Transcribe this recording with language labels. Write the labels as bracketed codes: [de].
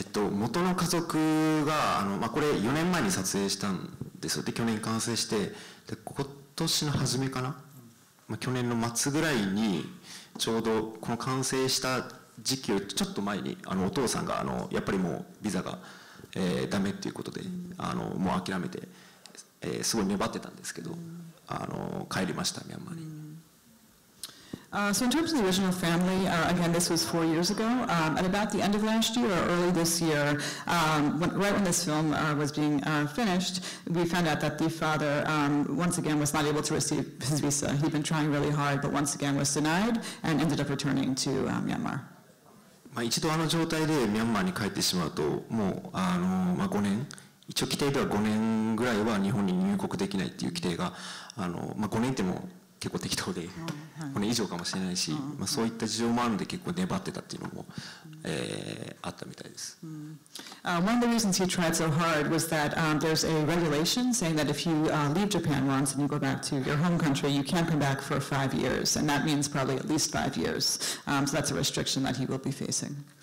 [ja] 元の家族がこれ4年前に撮影したんですよ。で去年完成してで今年の初めかな、去年の末ぐらいにちょうどこの完成した時期よりちょっと前にお父さんがやっぱりもうビザが、ダメっていうことでもう諦めて、すごい粘ってたんですけど帰りましたミャンマーに。 [en] So in terms of the original family, again, this was 4 years ago. At about the end of last year or early this year, right when this film was being finished, we found out that the father, once again, was not able to receive his visa. He'd been trying really hard, but once again was denied and ended up returning to Myanmar. [ja] 一度状態でミャンマーに帰ってしまうともう5年一応規定では5年ぐらいは日本に入国できないっていう規定が5年っても結構適当で5年以上かもしれないし、そういった事情もあるので結構粘ってたっていうのも、あったみたいです。 [en] One of the reasons he tried so hard was that there's a regulation saying that if you leave Japan once and you go back to your home country, you can't come back for 5 years, and that means probably at least 5 years. So that's a restriction that he will be facing.